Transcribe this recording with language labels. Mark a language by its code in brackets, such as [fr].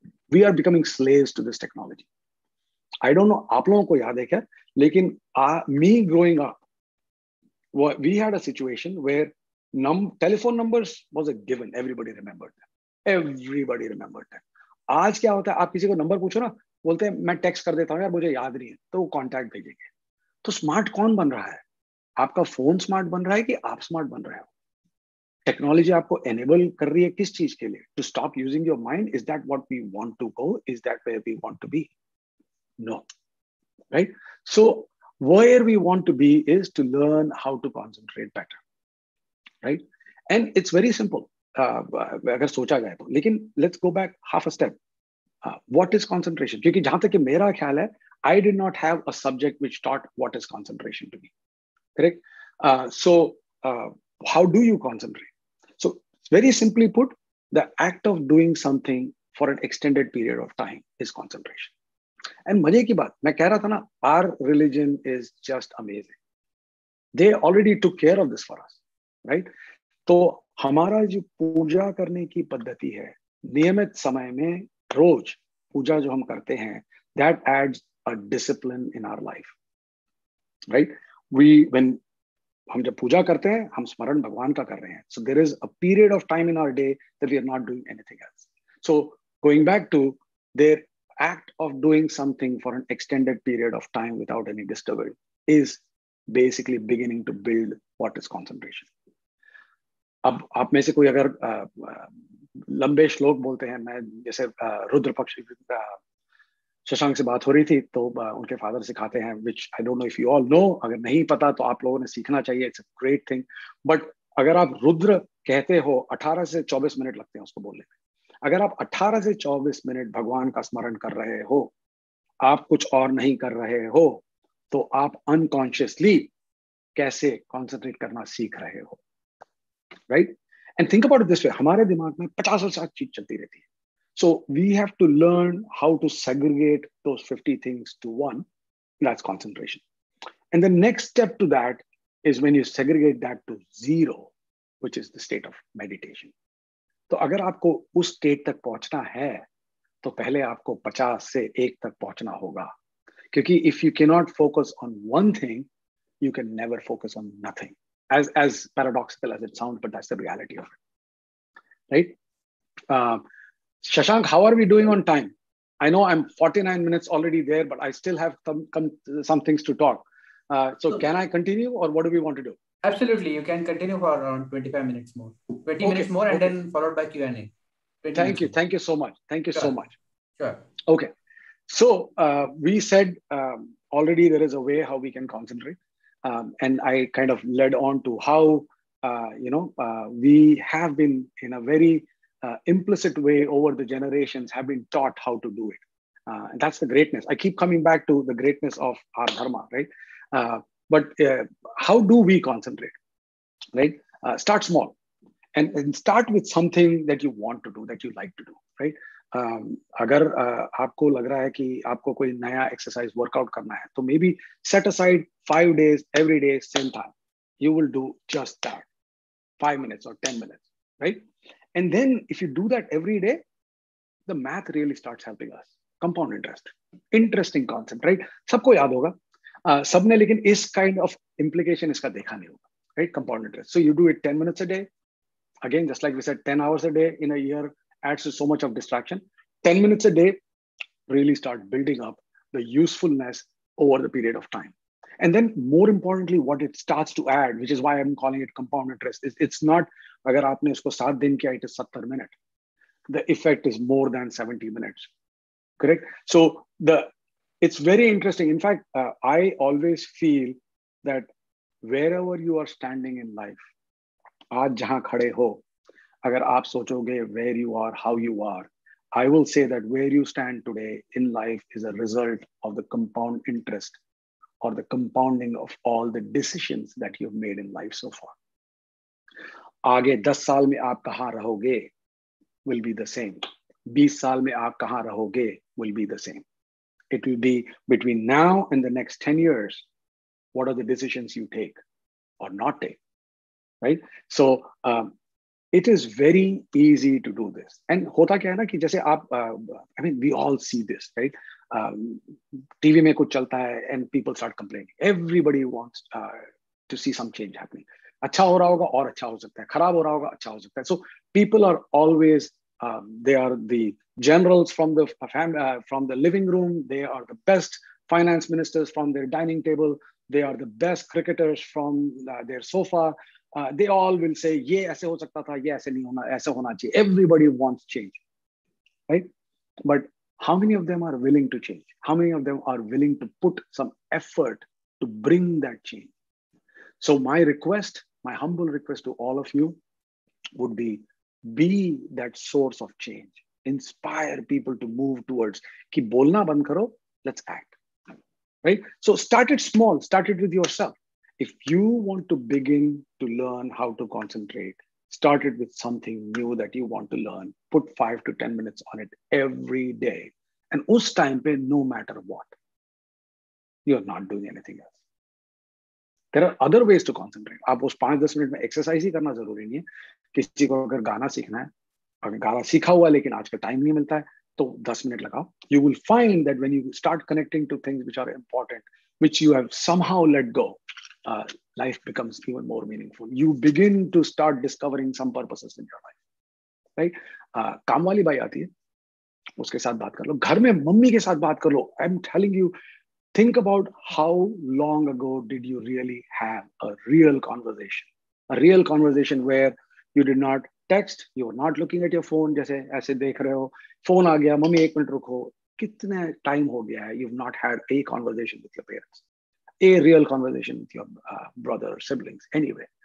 [en] We are becoming slaves to this technology. I don't know [hi] आप लोगों को याद है क्या, लेकिन [en] me growing up, we had a situation where telephone numbers was a given. Everybody remembered them. [hi] आज क्या होता है, आप किसी को नंबर पूछो ना, बोलते हैं मैं टेक्स्ट कर देता हूँ यार, मुझे याद नहीं है, तो वो कॉन्टैक्ट भेजेंगे. तो स्मार्ट कौन बन रहा है? आपका फोन स्मार्ट बन रहा है कि आप स्मार्ट बन रहे हो? टेक्नोलॉजी आपको एनेबल कर रही है किस चीज के लिए? [en] To stop using your mind. Is that what we want to go? Is that where we want to be? No, right? So where we want to be is to learn how to concentrate better, right? And it's very simple [hi] अगर सोचा जाए तो. [en] लेकिन let's go back half a step. What is concentration? [hi] क्योंकि जहां तक कि मेरा ख्याल है, [en] I did not have a subject which taught what is concentration to me. Correct? So how do you concentrate? So very simply put, the act of doing something for an extended period of time is concentration. [hi] And मजे की बात, मैं कह रहा था ना, [en] our religion is just amazing. They already took care of this for us, right? [hi] तो हमारा जो पूजा करने की पद्धति है, नियमित समय में रोज पूजा जो हम करते हैं, [en] that adds a discipline in our life, right? [hi] When हम जब पूजा करते हैं, हम स्मरण भगवान का कर रहे हैं. [en] So there is a period of time in our day that we are not doing anything else. So going back to their act of doing something for an extended period of time without any disturbance is basically beginning to build what is concentration. [hi] अब आप में से कोई अगर लंबे श्लोक बोलते हैं, मैं जैसे रुद्र पक्ष शशांक से बात हो रही थी, तो उनके फादर सिखाते हैं, [en] which I don't know if you all know. [hi] अगर नहीं पता तो आप लोगों ने सीखना चाहिए. [en] It's a great thing. [hi] But अगर आप रुद्र कहते हो, 18 से 24 मिनट लगते हैं उसको बोलने में. अगर आप 18 से 24 मिनट भगवान का स्मरण कर रहे हो, आप कुछ और नहीं कर रहे हो, तो आप अनकॉन्शियसली कैसे कॉन्सेंट्रेट करना सीख रहे हो? [en] right? And think about it this way, [hi] हमारे दिमाग में 50 चीज चलती रहती है. [en] So we have to learn how to segregate those 50 things to one. That's concentration. And the next step to that is when you segregate that to zero, which is the state of meditation. [hi] तो अगर आपको उस state तक पहुंचना है, तो पहले आपको 50 से 1 तक पहुंचना होगा. [en] क्योंकि if you cannot focus on one thing, you can never focus on nothing. As paradoxical as it sounds, but that's the reality of it, right? Shashank, how are we doing on time? I know I'm 49 minutes already there, but I still have some things to talk. So can I continue, or what do we want to do? Absolutely, you can continue for around 25 minutes more. 20 minutes more, and then followed by Q&A. Thank you. Thank you so much. Thank you so much. Sure. Okay. So we said already there is a way how we can concentrate. And I kind of led on to how, we have been in a very implicit way over the generations have been taught how to do it. And that's the greatness. I keep coming back to the greatness of our dharma, right? But how do we concentrate, right? Start small and start with something that you want to do, that you like to do, right? [hi] अगर आपको लग रहा है कि आपको कोई नया exercise workout करना है, तो [en] maybe set aside 5 days every day, same time. You will do just that, 5 minutes or 10 minutes, right? And then if you do that every day, the math really starts helping us. Compound interest, interesting concept, right? [hi] सबको याद होगा, सबने लेकिन इस [en] kind of implication [hi] इसका देखा नहीं होगा, right? [en] Compound interest. So you do it 10 minutes a day. Again, just like we said, 10 hours a day in a year adds to so much of distraction. 10 minutes a day really start building up the usefulness over the period of time. And then more importantly, what it starts to add, which is why I'm calling it compound interest, is it's not, [hi] agar aapne usko 7 din kiya, [en] it is 70 minutes. The effect is more than 70 minutes, correct? So it's very interesting. In fact, I always feel that wherever you are standing in life, [hi] aaj jahan khade ho, agar aap sochoge [en] where you are, how you are, I will say that where you stand today in life is a result of the compound interest or the compounding of all the decisions that you've made in life so far. [hi] आगे 10 साल में आप कहाँ रहोगे [en] will be the same. [hi] 20 साल में आप कहाँ रहोगे [en] will be the same. It will be between now and the next 10 years. What are the decisions you take or not take, right? So it is very easy to do this. And [hi] होता क्या है ना कि जैसे आप, [en] I mean, we all see this, right? TV [hi] में कुछ चलता है [en] and people start complaining. Everybody wants to see some change happening. [hi] अच्छा हो रहा होगा और अच्छा हो सकता है, खराब हो रहा होगा अच्छा हो सकता है. [en] So people are always, they are the generals from the living room. They are the best finance ministers from their dining table. They are the best cricketers from their sofa. They all will say, [hi] ये ऐसे हो सकता था, ये ऐसे नहीं होना, ऐसे होना चाहिए. [en] Everybody wants change, right? But how many of them are willing to change? How many of them are willing to put some effort to bring that change? So my request, my humble request to all of you would be that source of change. Inspire people to move towards, [hi] कि बोलना बंद करो, [en] let's act, right? So start it small, start it with yourself. If you want to begin to learn how to concentrate, start it with something new that you want to learn. Put 5 to 10 minutes on it every day. And [hi] us time pe, [en] no matter what, you're not doing anything else. There are other ways to concentrate. [hi] आप उस 5-10 minute में exercise ही करना जरूरी नहीं है. किसी को अगर गाना सीखना है, अगर गाना सीखा हुआ लेकिन आज का टाइम नहीं मिलता है, तो 10 मिनट लगाओ. [en] You will find that when you start connecting to things which are important, which you have somehow let go, life becomes even more meaningful. You begin to start discovering some purposes in your life, right? [hi] काम वाली by आती है, उसके साथ बात कर लो. घर में मम्मी के साथ बात कर लो. [en] I'm telling you, think about how long ago did you really have a real conversation where you did not text, you were not looking at your phone, [hi] जैसे ऐसे देख रहे हो, [en] phone आ गया, [hi] मम्मी 1 मिनट रुको. कितने टाइम हो गया है [en] you've not had a conversation with your parents, a real conversation with your brother or siblings, anyway.